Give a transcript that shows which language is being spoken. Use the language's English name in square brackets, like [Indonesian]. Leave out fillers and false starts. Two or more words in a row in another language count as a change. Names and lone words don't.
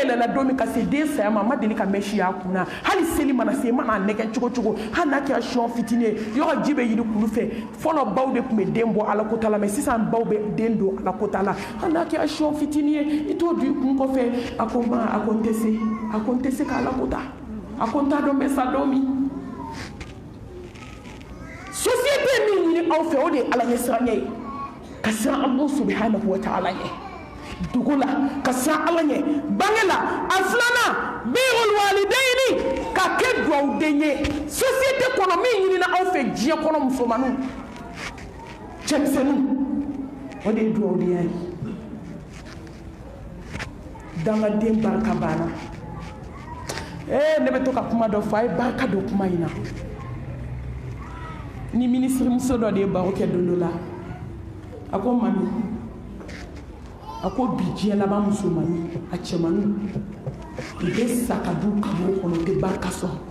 [Bambara] yɛlɛla don min ka se den saya ma a ma deli ka mɛn si a kun na hali seli mana se mana nɛgɛ cogo cogo hali n'a kɛra siyɔn fitinin ye yɔrɔ ji bɛ yiri kulu fɛ fɔlɔ baw de tun bɛ den bɔ ala kota la mɛ sisan baw bɛ den don ala kota la hali n'a kɛra siyɔn fitinin ye i t'o don i kun kɔfɛ a ko ma a ko n tɛ se ka ala kota a ko n t'a dɔn n bɛ sa don min aw fɛ o de ye Ala ɲɛsiranya ye ka siran Allah [Arabic] سبحانه وتعالى [Bambara] ɲɛ dugu la ka siran Ala ɲɛ bange la a filanan birul walidayni ka kɛ duwawuden ye société kɔnɔ min ɲinina aw fɛ diɲɛ kɔnɔ musomaninw cɛmisɛnninw o de ye duwawudenya ye dangaden barika banna ne bɛ to ka kuma dɔ fɔ a ye barika don kuma in na ni ministre muso dɔ de ye baro kɛ don dɔ la a ko mami a ko bi diɲɛ laban musomanni a cɛmanninw u bɛ sa ka du kamo kɔnɔ u tɛ barika sɔrɔ